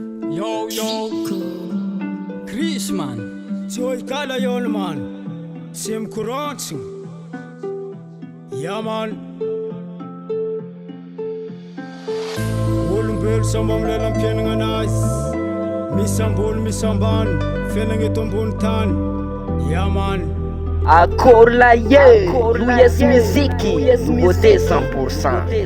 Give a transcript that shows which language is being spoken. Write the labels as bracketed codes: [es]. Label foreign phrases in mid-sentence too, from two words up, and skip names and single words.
[en] Yo, yo. Chris, man. Joy Kala, yo, man. Sim Kuranchi. Ya, man. [mg] Olombelo samby amin'ny lalam-piainana anazy. Misy ambony, misy ambany. Fiainana eto ambony tany. [en] Ya, man. [mg] Akory la ye, Akory la Louis S ye, [fr] Musique, Louis S nouveauté Musique. cent pour cent.